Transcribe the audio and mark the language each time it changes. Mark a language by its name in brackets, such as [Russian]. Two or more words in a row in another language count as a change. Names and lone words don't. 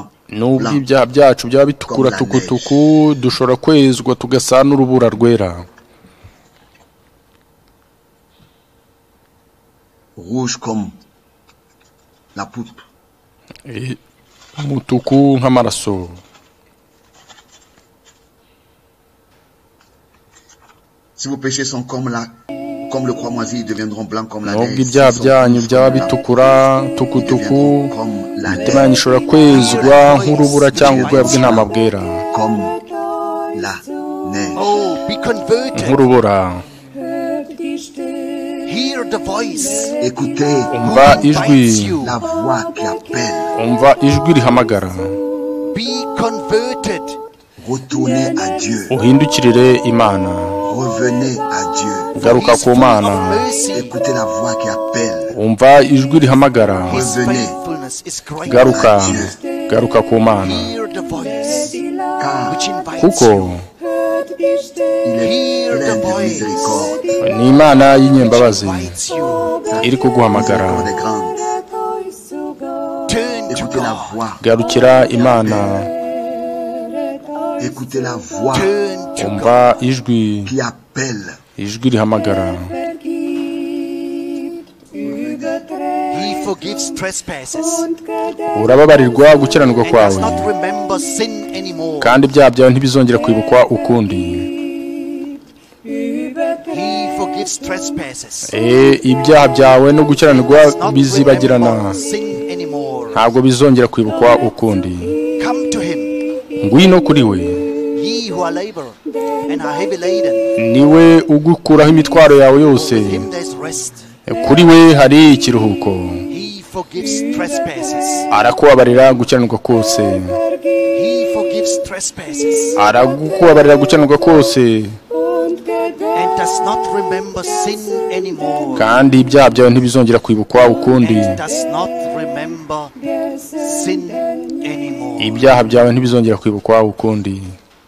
[Kinyarwanda] nubwo ibyaha byacu byaba bitukura tukutuku, dushobora kwezwa tugasa n'urubura rwera, [French] rouge comme la poutre, [Kinyarwanda] umutuku nk'amaraso. [French] Si vos péchés sont comme le croix-mazie, ils deviendront blancs comme la neige. [Kinyarwanda] Nubwo ibyaha byanyu byaba bitukura tukutuku, imitima yanyu ishobora kwezwa nk'urubura cyangwa ubwoya bw'intama bwera, nk'urubura. Umva ijwi, umva ijwi rihamagara. Uhindukirire Imana, garuka ku Mana. Umva ijwi rihamagara, garuka ku Mana, kuko [French] Il est plein de miséricorde. [Kinyarwanda] ni Imana y'inyembabazi iri [French] Sa [Kinyarwanda] kuguhamagara. [French] miséricorde est grande. [English] Turn to [French] Écoutez la [English] God. [French] voix. [Kinyarwanda] Garukira Imana, [French] Écoutez la voix [English] Turn to [Kinyarwanda] umva ijwi [French] qui appelle. [Kinyarwanda] rihamagara. [English] He forgives trespasses. [Kinyarwanda] Urababarirwa gukiranirwa [English] And does [Kinyarwanda] kwawe, [English] not remember sin anymore. [Kinyarwanda] kandi ibyaha byawe ntibizongera kwibukwa ukundi. [English] He forgives trespasses. [Kinyarwanda] Ibyaha byawe no gukiranirwa [English] Does not [Kinyarwanda] bizibagirana, [English] remember sin anymore. [Kinyarwanda] ntabwo bizongera kwibukwa ukundi. [English] Come to him, [Kinyarwanda] Ngwino kuri we, [English] ye who are labor and are heavy laden. [Kinyarwanda] niwe ugukuraho imitwaro yawe yose. [English] With him there's rest. [Kinyarwanda] Kuri we hari ikiruhuko. [English] He forgives trespasses. [Kinyarwanda] Arakubabarira gukiranirwa kose, [English] He forgives trespasses [Kinyarwanda] aragukubabarira gukiranirwa kose, [English] and does not remember sin anymore. [Kinyarwanda] kandi ibyaha byawe ntibizongera kwibukwa ukundi. [English] And does not remember sin anymore. [Kinyarwanda] Ibyaha byawe ntibizongera kwibukwa ukundi.